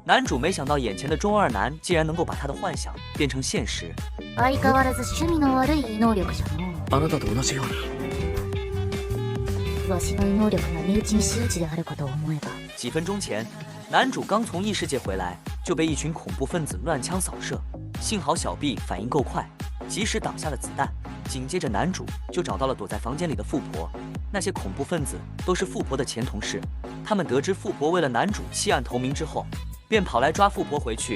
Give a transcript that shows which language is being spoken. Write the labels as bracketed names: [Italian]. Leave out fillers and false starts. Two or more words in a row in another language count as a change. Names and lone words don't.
[Chinese] 男主没想到眼前的中二男竟然能够把他的幻想变成现实。 [Japanese] 相変わらず趣味の悪い異能力じゃの。あなたと同じように。わしの異能力が身内に周知であることを思えば。 [Chinese] 几分钟前，男主刚从异世界回来，就被一群恐怖分子乱枪扫射。幸好小 B 反应够快，及时挡下了子弹。紧接着，男主就找到了躲在房间里的富婆。那些恐怖分子都是富婆的前同事，他们得知富婆为了男主弃暗投明之后，便跑来抓富婆回去。